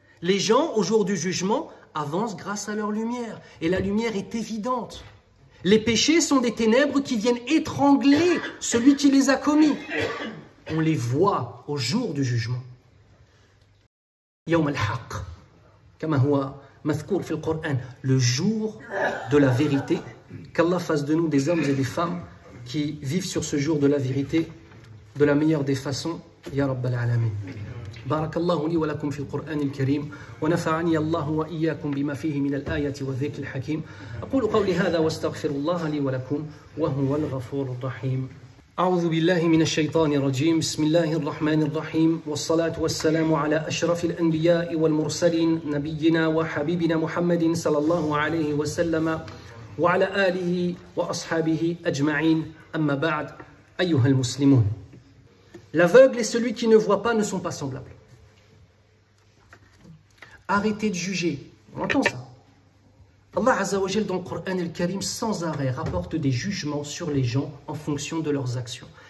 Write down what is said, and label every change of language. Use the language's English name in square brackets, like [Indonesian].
[French] Les gens, au jour du jugement, avancent grâce à leur lumière, et la lumière est évidente. Les péchés sont des ténèbres qui viennent étrangler celui qui les a commis. On les voit au jour du jugement. [Arabic] يوم الحق كما هو مذكور في القرآن, [French] le jour de la vérité. Qu'Allah fasse de nous des hommes et des femmes qui vivent sur ce jour de la vérité de la meilleure des façons. [Arabic] Ya Rabbal Alamin. بارك الله لي ولكم في القرآن الكريم ونفعني الله وإياكم بما فيه من الآية والذكر الحكيم. أقول قولي هذا واستغفر الله لي ولكم وهو الغفور الرحيم. أعوذ بالله من الشيطان الرجيم. بسم الله الرحمن الرحيم والصلاة والسلام على أشرف الأنبياء والمرسلين نبينا وحبيبنا محمد صلى الله عليه وسلم وعلى آله وأصحابه أجمعين. أما بعد أيها المسلمون. [French] L'aveugle et celui qui ne voit pas ne sont pas semblables. Arrêtez de juger. On entend ça. Allah Azza wa Jal dans le Coran al-Karim sans arrêt rapporte des jugements sur les gens en fonction de leurs actions.